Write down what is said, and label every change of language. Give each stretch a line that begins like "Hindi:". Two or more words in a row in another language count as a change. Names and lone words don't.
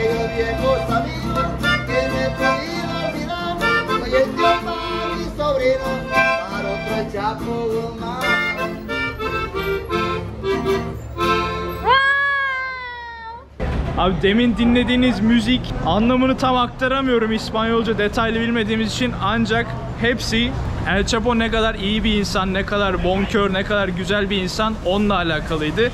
Spanish: viejo sabino que me podía olvidar. Hoy es Dios para mi sobrino, para otro el Chapo Guzmán.
Turkish: Abi demin dinlediğiniz müzik anlamını tam aktaramıyorum İspanyolca detaylı bilmediğimiz için, ancak hepsi El Chapo ne kadar iyi bir insan, ne kadar bonkör, ne kadar güzel bir insan onunla alakalıydı.